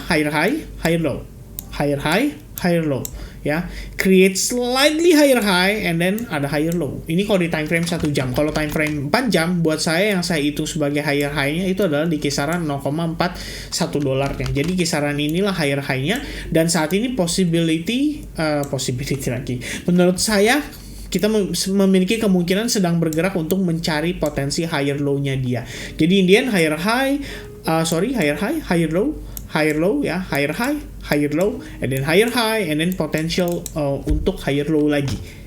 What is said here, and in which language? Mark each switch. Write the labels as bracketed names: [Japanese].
[English] Higher high, higher low, higher high, higher low [Indonesian] ya, [English] create slightly higher high, and then [Indonesian] ada [English] higher low. [Indonesian] Ini kalau di time frame 1 jam. Kalau time frame 4 jam, buat saya yang saya hitung sebagai higher high-nya itu adalah di kisaran $0,41 ya. Jadi kisaran inilah higher high-nya, dan saat ini possibility lagi, menurut saya kita memiliki kemungkinan sedang bergerak untuk mencari potensi higher low-nya dia. Jadi [English] in the end, higher high, higher low ya, higher high, higher low, and then higher high, and then potential [Indonesian] untuk [English] higher low [Indonesian] lagi